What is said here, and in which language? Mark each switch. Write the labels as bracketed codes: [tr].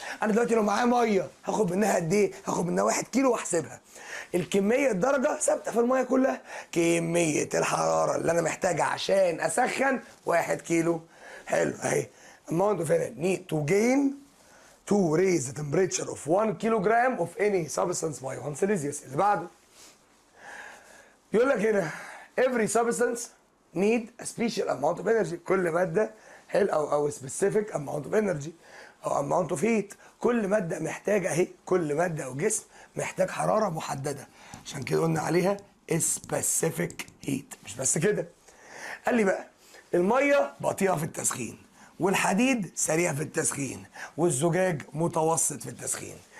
[ar] انا دلوقتي لو معايا ميه هاخد منها قد ايه؟ هاخد منها 1 كيلو واحسبها. الكميه الدرجه ثابته في الميه كلها. كميه الحراره اللي انا محتاجها عشان اسخن 1 كيلو. حلو اهي. [en] amount of energy need to gain to raise the temperature of 1 kilogram of any substance by 1 Celsius. [ar] اللي بعده يقول لك هنا every substance need a special amount of energy. كل ماده حلو او specific amount of energy او amount of heat. كل ماده محتاجه اهي، كل ماده او جسم محتاج حراره محدده، عشان كده قلنا عليها specific heat. مش بس كده، قال لي بقى الميه بطيئه في التسخين، والحديد سريع في التسخين، والزجاج متوسط في التسخين.